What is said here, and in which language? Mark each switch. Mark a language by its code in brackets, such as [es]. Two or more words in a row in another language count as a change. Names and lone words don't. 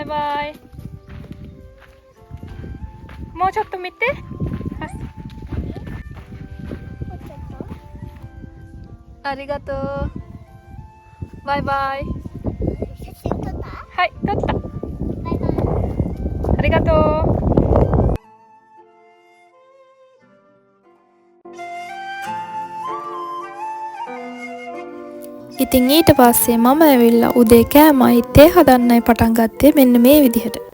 [ja] バイバイもうちょっと見てありがとうバイバイ写真撮った？はい撮ったバイバイ。 [si] ありがとう ඉතින් ඊට පස්සේ මම ඇවිල්ලා උදේ කෑමයි තේ හදන්නයි පටන් ගත්තේ මෙන්න මේ විදිහට.